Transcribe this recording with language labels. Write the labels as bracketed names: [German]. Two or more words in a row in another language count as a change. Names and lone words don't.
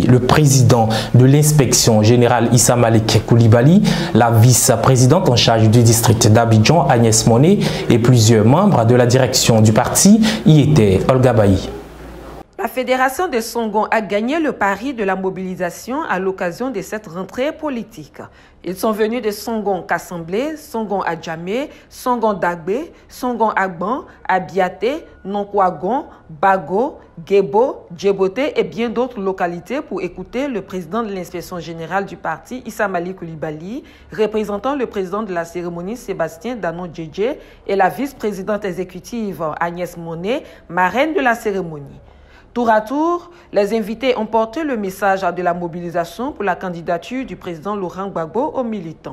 [French] Le président de l'inspection générale Issa Malik Koulibaly, la vice-présidente en charge du district d'Abidjan Agnès Monet et plusieurs membres de la direction du parti y étaient. Olga Bailly. La Fédération des Songon a gagné le pari de la mobilisation à l'occasion de cette rentrée politique. Ils sont venus de Songon Kassamblé, Songon Adjamé, Songon Dagbe, Songon Agban, Abiaté, Nonkwagon, Bago, Gebo, Djeboté et bien d'autres localités pour écouter le président de l'inspection générale du parti, Issa Malik Koulibaly, représentant le président de la cérémonie, Sébastien Danon Djedje, et la vice-présidente exécutive, Agnès Monet, marraine de la cérémonie. Tour à tour, les invités ont porté le message de la mobilisation pour la candidature du président Laurent Gbagbo aux militants.